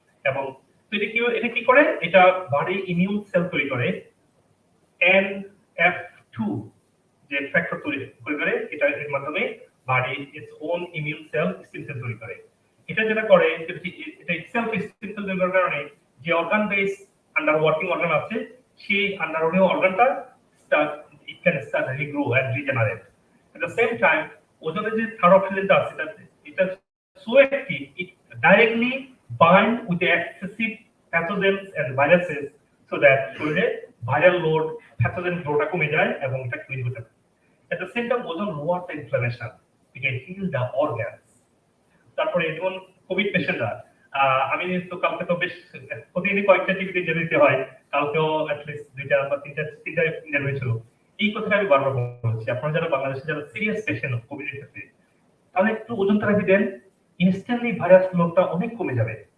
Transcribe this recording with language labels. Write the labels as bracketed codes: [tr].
[bn] এবং এটা কি করে, এটা বডি ইমিউন সেল তৈরি করে, NF2 যে ফ্যাক্টর তৈরি করে, এটা এর মাধ্যমে body its own immune cell stem cell তৈরি করে। এটা যেটা করে, এটা ইটসেলফ স্টেম সেল তৈরি করার কারণে যে organ base under working organ আছে, সেই under working অর্গানটা it can start regrow and regenerate. [en] At the same time, ওজনের যে third অক্সিজেনটা আছে, এটা so active, it directly bind with the excessive pathogens and viruses so that শরীরে viral load, pathogen flowটা কমে যায় এবং এটা ক্লিন হতে পারে। At the same time, ozone lower the inflammation, it can heal the organs. [bn] তারপরে যেমন কোভিড পেশেন্টরা, আমি তো কালকে তো বেশ প্রতিদিনই কয়েকটা টিভিতে যেতে হয়, কালকেও অ্যাটলিস্ট 2টা বা 3টা ইন্টারভিউ ছিল। এই কথাটা আমি বারবার বলছি, আপনারা যারা বাংলাদেশে যারা সিরিয়াস পেশেন্ট কোভিড এর ক্ষেত্রে, তাহলে একটু ওজন থেরাপি দেন, ইনস্ট্যান্টলি ভাইরাস লোডটা অনেক কমে যাবে।